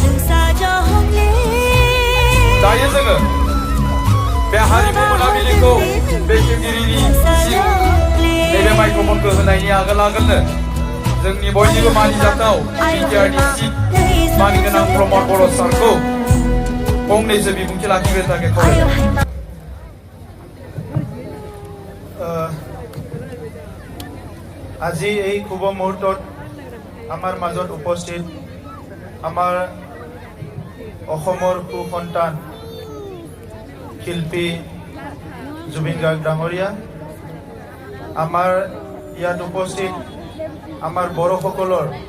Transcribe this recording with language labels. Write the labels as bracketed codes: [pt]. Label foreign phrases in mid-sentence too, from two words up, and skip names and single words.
[brx] दायो जोङो बे हारिमु मोनाबिलिखौ बेखेवगिरिनिसिम नैबे माइक्र'फनखौ होनायनि आगोलनो जोंनि बयनिबो मानिजाथाव बिटिआरनि चिफ मानगोनां प्रमोद बड़ो सारखौ फंनैसो बिबुंथि लाखिनो थाखाय खावलायबाय। [as] আজি এই শুভ মুহূৰ্তত আমাৰ মাজত উপস্থিত আমাৰ অসমৰ সুসন্তান শিল্পী জুবিন গাৰ্গ ডাঙৰীয়া, আমাৰ ইয়াত উপস্থিত আমাৰ বড়োসকলৰ